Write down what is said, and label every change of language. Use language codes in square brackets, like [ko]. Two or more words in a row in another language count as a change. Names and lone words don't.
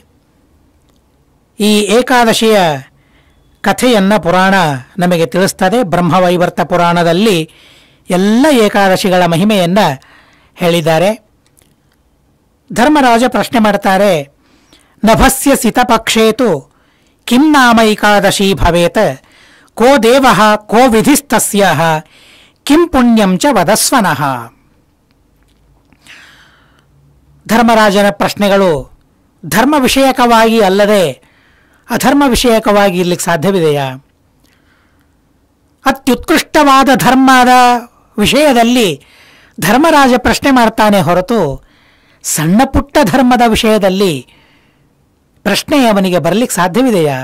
[kn] ಈ ಏಕಾದಶಿಯ ಕಥೆಯನ್ನು ಪುರಾಣ ನಮಗೆ ತಿಳಿಸ್ತದೆ. ಬ್ರಹ್ಮವೈವರ್ತ ಪುರಾಣದಲ್ಲಿ ಎಲ್ಲ ಏಕಾದಶಿಗಳ ಮಹಿಮೆಯನ್ನು ಹೇಳಿದ್ದಾರೆ. ಧರ್ಮರಾಜ ಪ್ರಶ್ನೆ ಮಾಡ್ತಾರೆ, [sa] ನಭಸ್ಯ ಸಿತಪಕ್ಷೇತು ಕಿಂ ನಾಮ ಏಕಾದಶಿ ಭವೇತ್, ಕೋ ದೇವಃ ಕೋ ವಿಧಿಸ್ತಸ್ಯಾಃ ಕಿಂ ಪುಣ್ಯಂ ಚ ವದಸ್ವನಃ. [kn] ಧರ್ಮರಾಜನ ಪ್ರಶ್ನೆಗಳು ಧರ್ಮ ವಿಷಯಕವಾಗಿ ಅಲ್ಲದೆ ಅಧರ್ಮ ವಿಷಯಕವಾಗಿ ಇರಲಿಕ್ಕೆ ಸಾಧ್ಯವಿದೆಯಾ? ಅತ್ಯುತ್ಕೃಷ್ಟವಾದ ಧರ್ಮದ ವಿಷಯದಲ್ಲಿ ಧರ್ಮರಾಜ ಪ್ರಶ್ನೆ ಮಾಡ್ತಾನೆ ಹೊರತು ಸಣ್ಣ ಪುಟ್ಟ ಧರ್ಮದ ವಿಷಯದಲ್ಲಿ ಪ್ರಶ್ನೆ ಅವನಿಗೆ ಬರಲಿಕ್ಕೆ ಸಾಧ್ಯವಿದೆಯಾ?